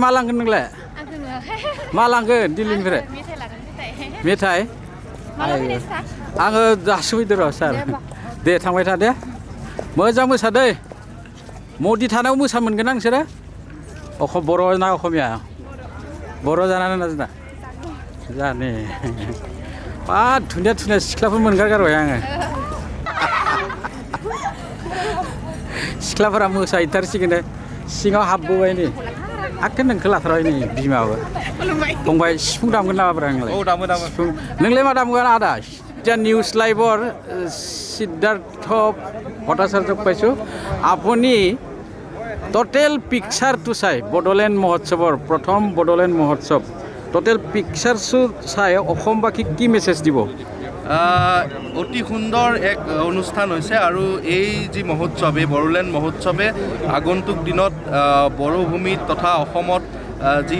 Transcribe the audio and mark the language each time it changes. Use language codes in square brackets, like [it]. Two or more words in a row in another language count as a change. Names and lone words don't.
[brx] मा लांगोन नोंलाय मा लांगोन दिल्लीनिफ्राय मेथाइ आङो दासो फैदों र' सार दे थांबाय था दे मोजां मोसा दै मदि थानायाव मोसा मोनगोन आं नोंसोरो बर' ना असमिया बर' जाना ना जोंना जाने बा धुनिया सिख्लाफोर मोनगारगारबाय आङो सिख्लाफोरा मोसाहैथारसिगोन सिङाव हाबबोबाय नै आखो नोंखौ लाथारबाय नै बिमाबो फंबाय सिफुं दामगोन नामाब्रा नोंलाय औ दामो सिफुं नोंलाय मा दामगोन आदा [as] এতিয়া নিউজ লাইভৰ সিদ্ধাৰ্থ ভট্টাচাৰ্যক পাইছোঁ আপুনি [en] total pictureটো [as] চাই বড়োলেণ্ড মহোৎসৱৰ প্ৰথম বড়োলেণ্ড মহোৎসৱ [en] total pictureটো [as] চাই অসমবাসীক কি মেছেজ দিব অতি সুন্দৰ এক অনুষ্ঠান হৈছে আৰু এই যি মহোৎসৱ এই বড়োলেণ্ড মহোৎসৱে আগন্তুক দিনত বড়োভূমিত তথা অসমত যি